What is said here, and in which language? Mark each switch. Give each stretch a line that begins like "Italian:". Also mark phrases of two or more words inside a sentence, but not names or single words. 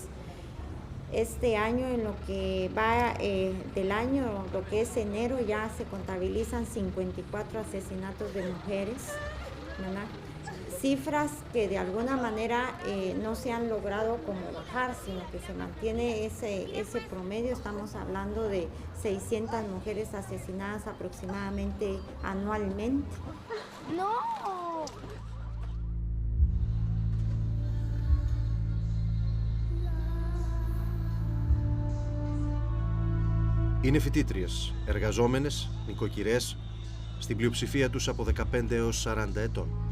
Spanish: Este año, en lo que va del año, lo que es enero, ya se contabilizan 54 asesinatos de mujeres, ¿verdad? Cifras que de alguna manera no se han logrado como bajar, sino que se mantiene ese promedio. Estamos hablando de 600 mujeres asesinadas aproximadamente anualmente. ¡No!
Greek: Είναι φοιτήτριες, εργαζόμενες, νοικοκυρές, στην πλειοψηφία τους από 15 έως 40 ετών.